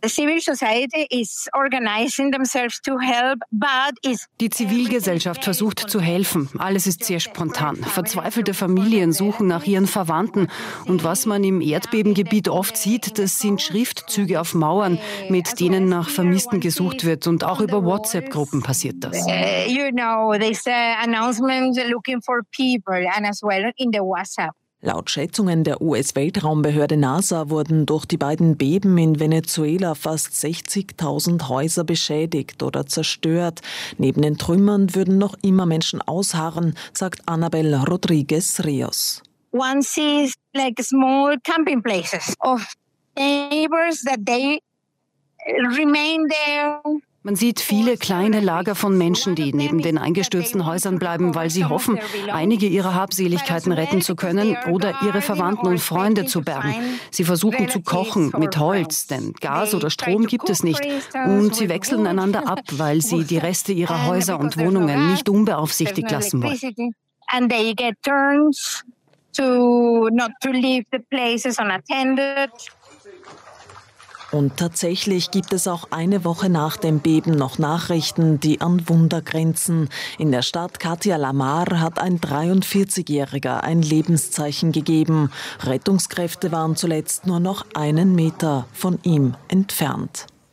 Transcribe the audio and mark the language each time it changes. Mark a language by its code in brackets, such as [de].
[de] Die Zivilgesellschaft versucht zu helfen. Alles ist sehr spontan. Verzweifelte Familien suchen nach ihren Verwandten. Und was man im Erdbebengebiet oft sieht, das sind Schriftzüge auf Mauern, mit denen nach Vermissten gesucht wird. Und auch über WhatsApp-Gruppen passiert das. [en] This announcement looking for people and as well in the WhatsApp. [de] Laut Schätzungen der US-Weltraumbehörde NASA wurden durch die beiden Beben in Venezuela fast 60.000 Häuser beschädigt oder zerstört. Neben den Trümmern würden noch immer Menschen ausharren, sagt Annabel Rodriguez Rios. [en] One sees like small camping places of neighbors that they remain there. [de] Man sieht viele kleine Lager von Menschen, die neben den eingestürzten Häusern bleiben, weil sie hoffen, einige ihrer Habseligkeiten retten zu können oder ihre Verwandten und Freunde zu bergen. Sie versuchen zu kochen mit Holz, denn Gas oder Strom gibt es nicht. Und sie wechseln einander ab, weil sie die Reste ihrer Häuser und Wohnungen nicht unbeaufsichtigt lassen wollen. [en] And they get turns to not to leave the places unattended. [de] Und tatsächlich gibt es auch eine Woche nach dem Beben noch Nachrichten, die an Wunder grenzen. In der Stadt Katia Lamar hat ein 43-Jähriger ein Lebenszeichen gegeben. Rettungskräfte waren zuletzt nur noch einen Meter von ihm entfernt.